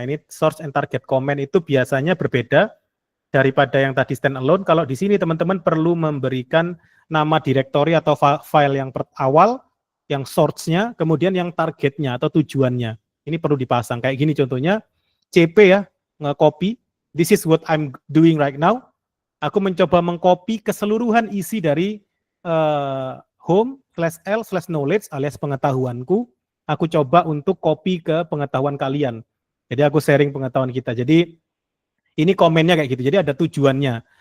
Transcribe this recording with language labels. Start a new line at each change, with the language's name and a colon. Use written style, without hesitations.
Indonesian: Nah, ini source and target comment itu biasanya berbeda daripada yang tadi standalone. Kalau di sini teman-teman perlu memberikan nama directory atau file yang awal, yang source-nya, kemudian yang targetnya atau tujuannya. Ini perlu dipasang. Kayak gini contohnya, CP ya, nge-copy.
English: This is what I'm doing right now.
Indonesian: Aku mencoba mengcopy keseluruhan isi dari home/l/knowledge alias pengetahuanku. Aku coba untuk copy ke pengetahuan kalian. Jadi aku sharing pengetahuan kita. Jadi ini komennya kayak gitu. Jadi ada tujuannya.